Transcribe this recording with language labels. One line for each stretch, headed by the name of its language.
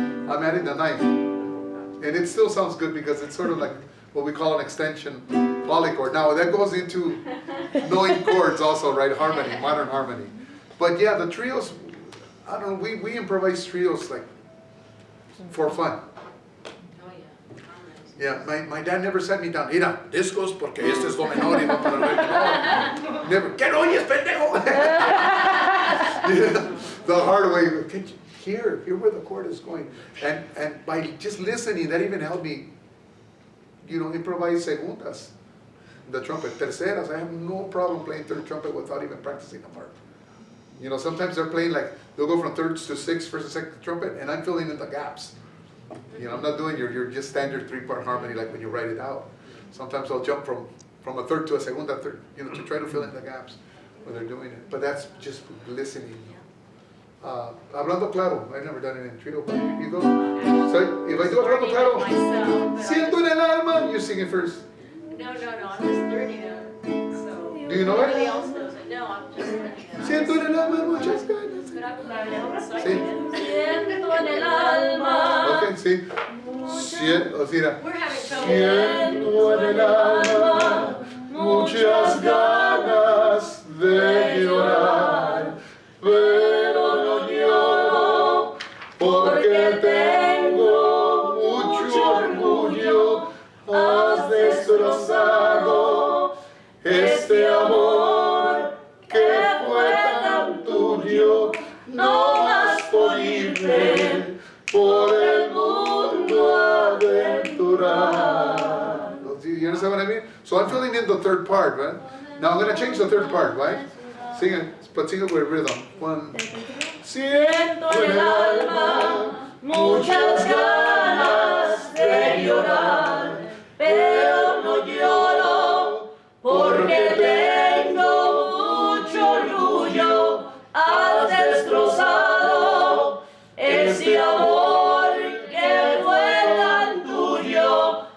English: I'm adding the ninth, and it still sounds good because it's sort of like what we call an extension polychord. Now that goes into knowing chords also, right? Harmony, modern harmony. But yeah, the trios, I don't know, we improvise trios like for fun. Oh, yeah. Yeah, my dad never sat me down.
Spanish: Mira, discos porque este es do menor y va para el re menor.
English: Never.
Spanish: ¿Qué no oyes, pendejo?
English: Yeah, the hard way. Can you hear where the chord is going? And by just listening, that even helped me, improvise segundas. The trumpet, terceras. I have no problem playing third trumpet without even practicing the part. Sometimes they're playing like, they'll go from thirds to sixth, first and second trumpet, and I'm filling in the gaps. I'm not doing your just standard 3-part harmony like when you write it out. Sometimes I'll jump from a third to a segunda third, to try to fill in the gaps when they're doing it. But that's just listening.
Spanish: Hablando claro,
English: I've never done it in trio, but you go. So if I do
Spanish: hablando claro, siento en el alma,
English: you sing it first. No, I'm just learning it. So. Do you know it? Everybody else knows it. No, I'm just learning it.
Spanish: Siento en el alma muchas ganas.
English: But I'm learning, so I
Spanish: Sí. can. Siento en el alma. Okay, sí. O sea,
English: We're having trouble.
Spanish: siento en el alma muchas ganas de llorar, pero no lloro porque tengo mucho orgullo. Has destrozado este amor que fue tan tuyo. No has podido por el mundo aventurar.
English: You understand what I mean? So I'm filling in the third part, right? Now I'm going to change the third part, right? Sing it, but sing it with rhythm. One.
Spanish: Siento en el alma muchas ganas de llorar, pero no lloro porque tengo mucho orgullo. Has destrozado ese amor que fue tan tuyo.